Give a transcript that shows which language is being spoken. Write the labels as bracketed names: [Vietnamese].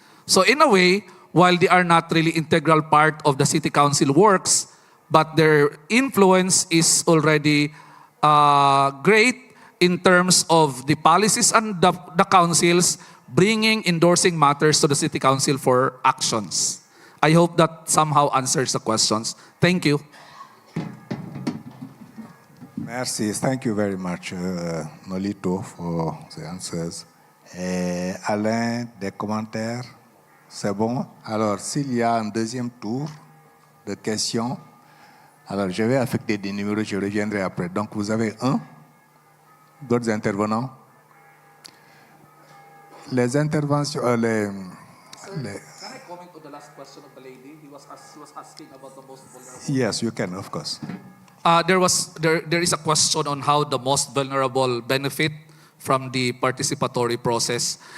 [English] So in a way, while they are not really integral part of the city council works, but their influence is already great in terms of the policies and the councils endorsing matters to the city council for actions. I hope that somehow answers the questions. Thank you. [French] Merci. [English] Thank you very much, Nolito, for the answers. [French] Alain, des commentaires? C'est bon? Alors, s'il y a un deuxième tour de questions, alors je vais affecter des numéros, je reviendrai après. Donc, vous avez d'autres intervenants? Les interventions... [English] Can I comment on the last question of the lady? He was asking about the most vulnerable. Yes, you can, of course. There is a question on how the most vulnerable benefit from the participatory process.